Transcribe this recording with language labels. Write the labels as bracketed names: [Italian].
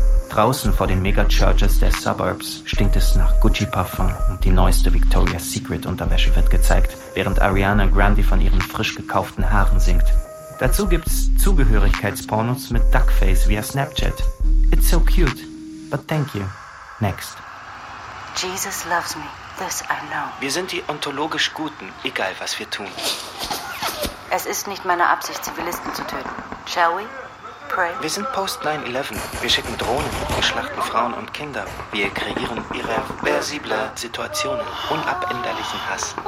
[German] Draußen vor den Mega-Churches der Suburbs stinkt es nach Gucci-Parfum und die neueste Victoria's Secret-Unterwäsche wird gezeigt, während Ariana Grande von ihren frisch gekauften Haaren singt. Dazu gibt's Zugehörigkeitspornos mit Duckface via Snapchat. [English] It's so cute, but thank you. Next. Jesus loves me. This I know. [German] Wir sind die ontologisch Guten, egal was wir tun. Es ist nicht meine Absicht, Zivilisten zu töten. [English] Shall we? Pray. [German] Wir sind Post-9-11. Wir schicken Drohnen, wir schlachten Frauen und Kinder. Wir kreieren irreversible Situationen, unabänderlichen Hass.